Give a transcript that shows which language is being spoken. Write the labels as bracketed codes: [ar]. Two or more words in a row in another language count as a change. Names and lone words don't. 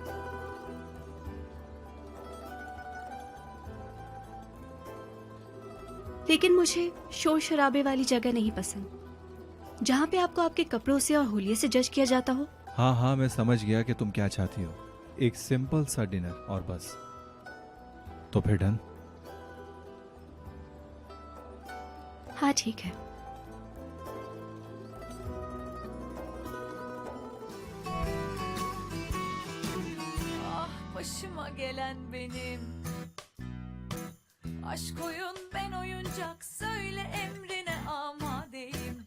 [hi] लेकिन मुझे शोर शराबे वाली जगह नहीं पसंद, जहाँ पे आपको आपके कपड़ों से और होलिये से जज किया जाता हो। हाँ हाँ, मैं समझ गया कि तुम क्या चाहती हो। एक सिंपल सा डिनर और बस। तो फिर डन? हाँ ठीक है। [tr] Ah başıma gelen benim. Aşk oyun ben oyuncak, söyle emrine amadeyim.